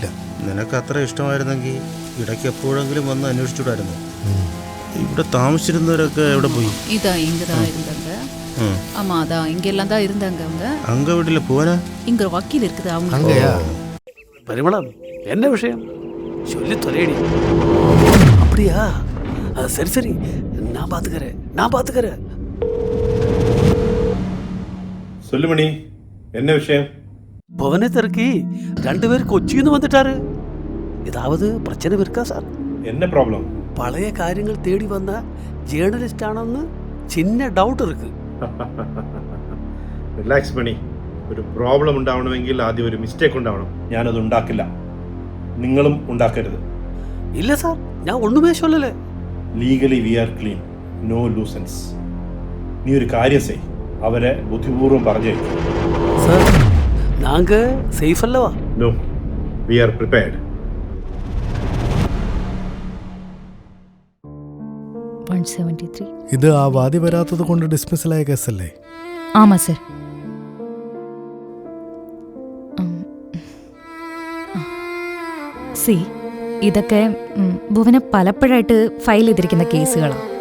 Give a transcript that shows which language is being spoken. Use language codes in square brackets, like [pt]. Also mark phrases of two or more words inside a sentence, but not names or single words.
[ml] നിനക്ക് അത്ര ഇഷ്ടമായിരുന്നെങ്കിൽ ഇടയ്ക്ക് എപ്പോഴെങ്കിലും വന്ന് അന്വേഷിച്ചുകൂടായിരുന്നു. ഇവിടെ താമസിച്ചിരുന്നവരൊക്കെ എവിടെ പോയി? [ta] இதா இங்க தான் இருந்தாங்க. ஆமா அதான் இங்க எல்லாம் தான் இருந்தாங்க அவங்க. அங்க வீட்டில் போனா இங்க ஒரு வக்கீல் இருக்குது அவங்க. [ml] അങ്ങയാ? [ta] பரிமளம், என்ன விஷயம் சொல்லி தொலையடி. அப்படியா? சரி சரி, நான் பார்த்துக்கிறேன். சொல்லுமணி, என்ன விஷயம்? புவனை திறக்கி 2 பேர் கொச்சின்னு வந்துட்டாரு. ஏதாவது பிரச்சனை இருக்கா சார்? என்ன ப்ராப்ளம்? பழைய காரியங்கள் தேடி வந்த ஜேர்னலிஸ்ட் ஆனோன்னு சின்ன டவுட் இருக்கு. [ml] റിലാക്സ് മണി. ഒരു പ്രോബ്ലം ഉണ്ടാവണമെങ്കിൽ ആദ്യം ഒരു മിസ്റ്റേക്ക് ഉണ്ടാവണം. ഞാനത് ഉണ്ടാക്കില്ല, നിങ്ങളും ഉണ്ടാക്കരുത്. [ta] இல்ல சார், நான் ஒண்ணுமே சொல்லல. [en] Legally we are clean, no loose ends. [ml] നീ ഒരു കാര്യം ചെയ്, അവരെ ബുദ്ധിപൂർവ്വം പറഞ്ഞേക്കും. [ta] சார், நாங்க சேஃப் அல்லவா? [en] No, we are prepared. [ml] 173. ഇത് ആ വാദി വരാത്തത് കൊണ്ട് ഡിസ്മിസലായ കേസല്ലേ? ആമാ സർ. സി ഇതൊക്കെ ഭുവന പലപ്പോഴായിട്ട് ഫയൽ ചെയ്തിരിക്കുന്ന കേസുകളാണ്.